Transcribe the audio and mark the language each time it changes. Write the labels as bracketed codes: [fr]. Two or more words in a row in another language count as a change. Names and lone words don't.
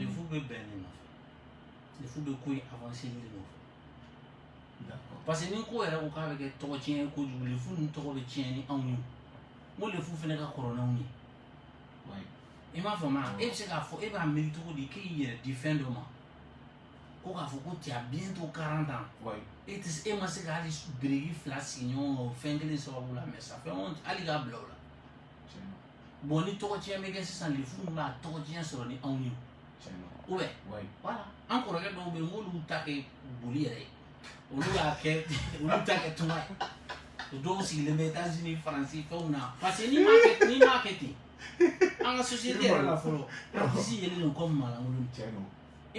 [bm] lefu bɛ bɛn ne nɔfɛ lefu bɛ ko in avancer ne de nɔfɛ parce que ni ko yɛrɛ ko k'a bɛ kɛ tɔgɔ tiɲɛ ye kojugu lefu ninnu tɔgɔ bɛ tiɲɛ ni anw ye n ko lefu fana ka kɔrɔ n'anw ye i m'a faamu e bɛ se k'a fɔ e b'a miiri cogo di k'e y'i yɛrɛ di fɛn dɔ ma ko k'a fɔ ko [fr] tu as bientôt 40 ans [bm] e tɛ se e ma se ka hali biriki 2 sigi ɲɔgɔn kan o fɛn kelen sababu la [fr] mais ça fait honte [bm] hali k'a bila o la bon ni tɔgɔ tiɲɛ bɛ kɛ sisan lefu ninnu b'a tɔgɔ tiɲɛ sɔrɔ ni anw ye [fr] ou bien voilà [bm] an kɔrɔkɛ dɔw bɛ yen n k'olu ta kɛ boli yɛrɛ ye olu y'a kɛ olu ta kɛ tunga ye dɔw sigilen bɛ États-Unis Faransi fɛnw na [fr] parce que [bm] n'i m'a kɛ ten an ka société yɛrɛ la fɔlɔ artiste yɛlɛ don comme malankolon i